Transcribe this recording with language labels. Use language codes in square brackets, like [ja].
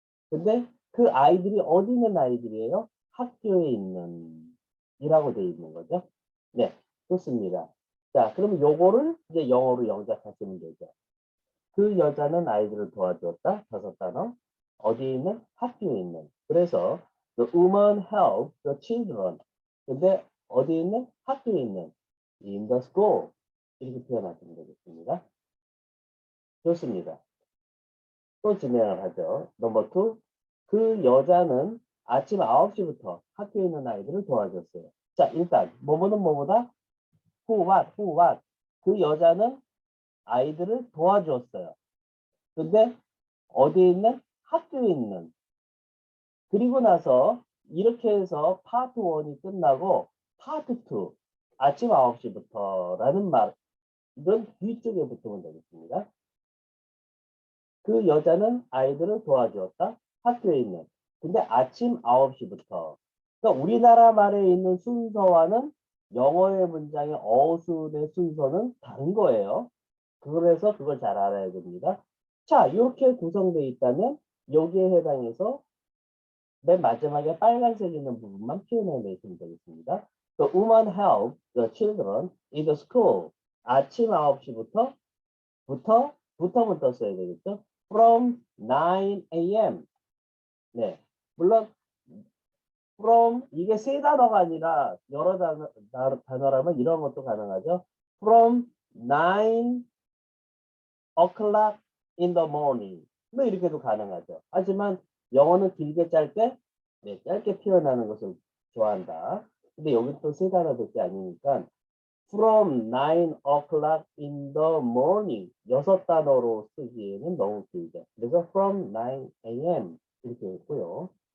[ko] 근데 그 아이들이 어디 있는 아이들이에요? 학교에 있는 이라고 되어 있는 거죠. 네, 좋습니다. 자, 그러면 요거를 이제 영어로 영작하시면 되죠. 그 여자는 아이들을 도와주었다. 5단어. 어디에 있는? 학교에 있는. 그래서 [en] the woman helped the children. [ko] 근데 어디에 있는? 학교에 있는. [en] in the school. [ko] 이렇게 표현하시면 되겠습니다. 좋습니다. 또 진행을 하죠. 넘버 2. 그 여자는 아침 9시부터 학교에 있는 아이들을 도와줬어요. 자, 일단 뭐뭐는 뭐보다 [en] who what [ko] 그 여자는 아이들을 도와주었어요. 근데 어디에 있는? 학교에 있는. 그리고 나서 이렇게 해서 파트 1이 끝나고 파트 2 아침 9시부터라는 말은 뒤쪽에 붙으면 되겠습니다. 그 여자는 아이들을 도와주었다. 학교에 있는. 근데 아침 9시부터. 그러니까 우리나라 말에 있는 순서와는 영어의 문장의 어순의 순서는 다른 거예요. 그래서 그걸 잘 알아야 됩니다. 자, 이렇게 구성되어 있다면 여기에 해당해서 맨 마지막에 빨간색 있는 부분만 표현해 내시면 되겠습니다. [en] The woman helped the children in the school. [ko] 아침 9시부터 부터부터 써야 되겠죠? [en] From 9 a.m. [ko] 네. 물론 from 이게 세 단어가 아니라 여러 단어라면 이런 것도 가능하죠. [en] From 9 o'clock in the morning. [ko] 뭐 이렇게도 가능하죠. 하지만 영어는 길게 짧게 네, 짧게 표현하는 것을 좋아한다. 근데 여기 또 세 단어밖에 아니니까 [en] from 9 o'clock in the morning [ko] 여섯 단어로 쓰기에는 너무 길죠. 그래서 [en] from 9 a.m. [ko] 이렇게 했고요.